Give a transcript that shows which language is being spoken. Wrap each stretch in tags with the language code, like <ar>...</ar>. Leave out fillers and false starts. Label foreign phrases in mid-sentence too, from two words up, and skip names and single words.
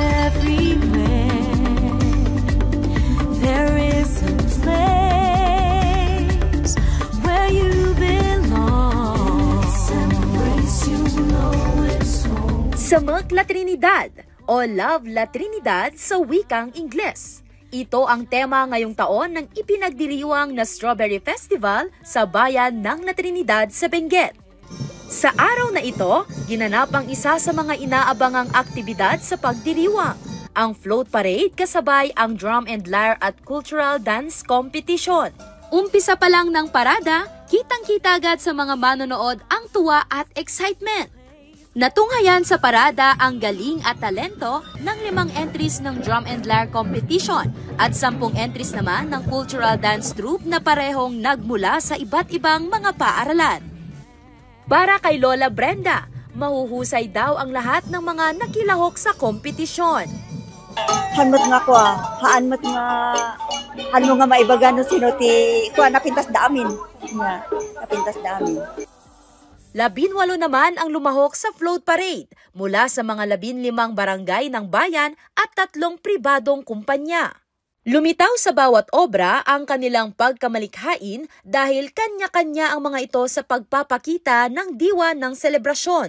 <en>everywhere. There is a place where you belong. Let's embrace, you know it's home.</en> <tl>Samak La Trinidad o Love La Trinidad sa wikang Ingles. Ito ang tema ngayong taon ng ipinagdiriwang na Strawberry Festival sa bayan ng La Trinidad sa Benguet. Sa araw na ito, ginanap ang isa sa mga inaabangang aktibidad sa pagdiriwang, ang float parade kasabay ang</tl> <en>drum and lyre</en> <tl>at</tl> <en>cultural dance competition.</en> <tl>Umpisa pa lang ng parada, kitang-kita agad sa mga manonood ang tuwa at excitement. Natunghayan sa parada ang galing at talento ng 5 entries ng</tl> <en>drum and lyre competition</en> <tl>at 10 entries naman ng</tl> <en>cultural dance troupe</en> <tl>na parehong nagmula sa iba't ibang mga paaralan. Para kay Lola Brenda, mahuhusay daw ang lahat ng mga nakilahok sa kompetisyon.</tl> <ilo>Hanmot nga ko haan mo nga maibaga no sino ti napintas da amin. Napintas da amin.</ilo> <tl>18 naman ang lumahok sa</tl> <en>float parade</en> <tl>mula sa mga 15 barangay ng bayan at 3 pribadong kumpanya. Lumitaw sa bawat obra ang kanilang pagkamalikhain dahil kanya-kanya ang mga ito sa pagpapakita ng diwa ng selebrasyon.</tl>